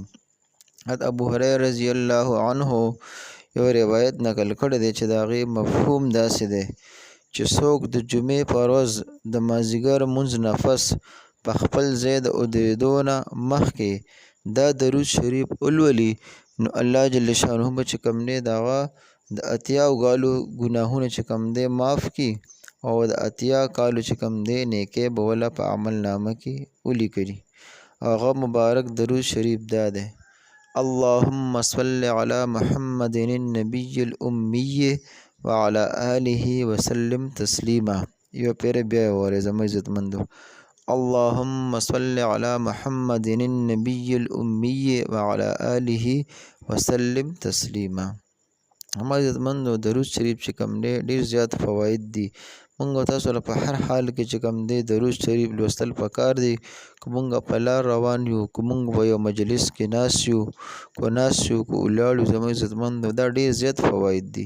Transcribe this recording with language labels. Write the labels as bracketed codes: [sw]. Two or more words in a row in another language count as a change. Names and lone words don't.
[ps] حضرت ابو هریره [ar] رضی الله عنه [ps] یو روایت نقل کړی دی چې د هغې مفهوم داسې دی چې څوک د جمعې په ورځ د مازدیګر لمونځ نه پس په خپل ځای د ودرېدو نه مخکې دا درود شریف ولولي، نو [ar] الله جل شانه [ps] به چې کوم دی د هغه د اتیا کالو ګناهونه چې کوم دی معاف کړي او د اتیا کالو چې کوم دی نیکۍ به وله په عمل نامه کې ولیکلي. هغه مبارک درود شریف دا دی: [ar] اللهم صل على محمد النبي الأمي وعلى آله وسلم تسلیما. [ps] یو پیر بیا ووایئ زما عزتمندو: [ar] اللهم صل على محمد النبي الأمي وعلى آله وسلم تسلیما. [ps] اما عزتمندو، درود شریف چې کوم دی ډیر زیات فواید دي. مونږ تاسو له په هر حال کې چې کوم دی درود شریف لوستل پکار دی. که مونږ په لار روان یو، که مونږ په یو مجلس کې ناست یو، که ولاړ یو، زما عزتمندو دا ډیر زیات فواید دي.